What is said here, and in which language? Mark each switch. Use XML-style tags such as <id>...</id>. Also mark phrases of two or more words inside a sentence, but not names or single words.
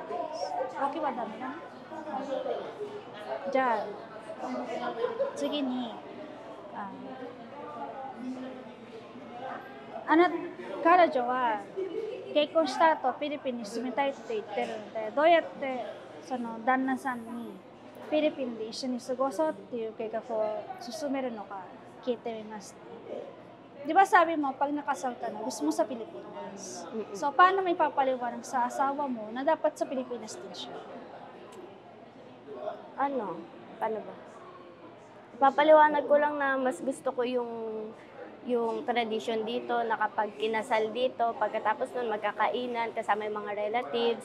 <ja>浮気はダメだね。じゃあ次に彼女は結婚した後フィリピンに住みたいって言ってるので、どうやってその旦那さんにフィリピンで一緒に過ごそうっていう計画を進めるのか聞いてみました。</ja> <tl>Di ba sabi mo, pag nakasal ka na, gusto mo sa Pilipinas? So, paano may papaliwanag sa asawa mo na dapat sa Pilipinas din siya? Paano ba? Papaliwanag ko lang na mas gusto ko yung tradition dito, na kapag kinasal dito, pagkatapos nun magkakainan kasama yung mga relatives.</tl>